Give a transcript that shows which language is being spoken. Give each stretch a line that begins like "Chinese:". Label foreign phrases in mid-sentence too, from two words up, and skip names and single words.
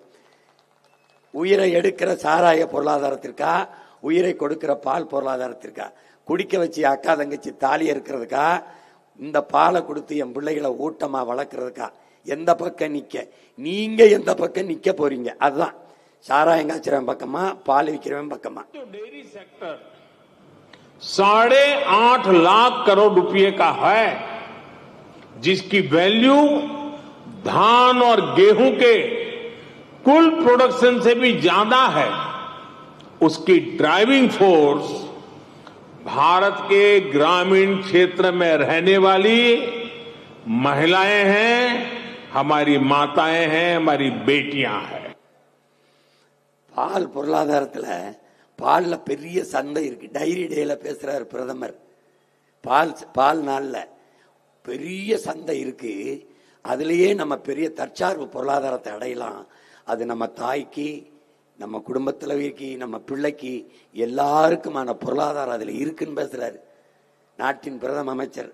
Tamil: உயிரை எடுக்கிற சாராய பொருளாதாரத்திற்கா, உயிரை கொடுக்கிற பால் பொருளாதாரத்திற்கா? குடிக்க வச்சு அக்கா தங்கச்சி தாலி இருக்கிறதுக்கா, இந்த பாலை கொடுத்து என் பிள்ளைகளை ஊட்டமா வளர்க்கறதுக்கா? எந்த பக்கம் நிக்க, நீங்க எந்த பக்கம் நிக்க போறீங்க? அதுதான் சாராயம் காய்ச்சறவன் பக்கமா, பால் விற்கிறவன் பக்கமா?
English: dairy sector
Hindi: 8.5 लाख करोड़ रुपए का है, जिसकी वैल्यू धान और गेहूं के कुल प्रोडक्शन से भी ज्यादा है. उसकी
English: driving force
Hindi: भारत के ग्रामीण क्षेत्र में रहने वाली महिलाएं हैं, हमारी माताएं हैं, हमारी बेटियां हैं.
Tamil: பால் பொருளாதாரத்தில் பால்ல பெரிய சந்தை இருக்கு. டைரி டேல பேசுறாரு பிரதமர். பால் நாள்ல பெரிய சந்தை இருக்கு. அதுலயே நம்ம பெரிய தற்சார்பு பொருளாதாரத்தை அடையலாம். அது நம்ம தாய்க்கு, நம்ம குடும்பத்திலவைக்கு, நம்ம பிள்ளைக்கு, எல்லாருக்குமான பொருளாதாரம் அதுல இருக்குன்னு பேசுறாரு நாட்டின் பிரதம அமைச்சர்.